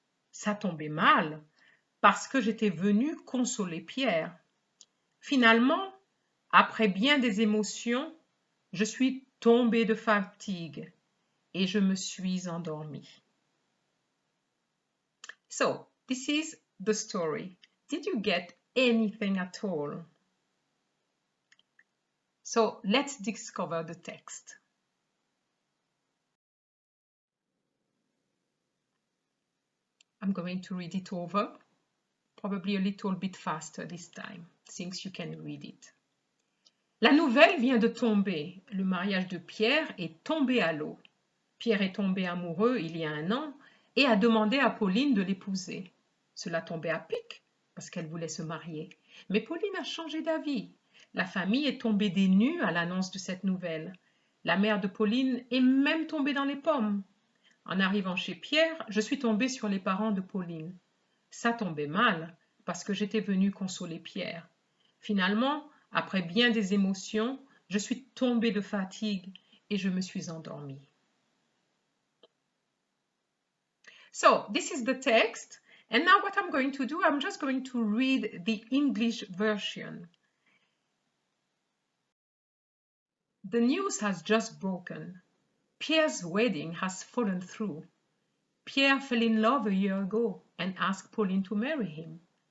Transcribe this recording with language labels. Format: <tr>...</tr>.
<fr>Ça tombait mal, parce que j'étais venue consoler Pierre. Finalement, après bien des émotions, je suis tombée de fatigue et je me suis endormie.</fr> <en>So, this is the story. Did you get anything at all? So, let's discover the text. I'm going to read it over, probably a little bit faster this time, since you can read it.</en> <fr>La nouvelle vient de tomber. Le mariage de Pierre est tombé à l'eau. Pierre est tombé amoureux il y a un an et a demandé à Pauline de l'épouser. Cela tombait à pic parce qu'elle voulait se marier. Mais Pauline a changé d'avis. La famille est tombée des nues à l'annonce de cette nouvelle. La mère de Pauline est même tombée dans les pommes. En arrivant chez Pierre, je suis tombée sur les parents de Pauline. Ça tombait mal, parce que j'étais venue consoler Pierre. Finalement, après bien des émotions, je suis tombée de fatigue et je me suis endormie.</fr> <en>So this is the text. And now what I'm going to do, I'm just going to read the English version. The news has just broken. Pierre's wedding has fallen through. Pierre fell in love a year ago and asked Pauline to marry him.</en>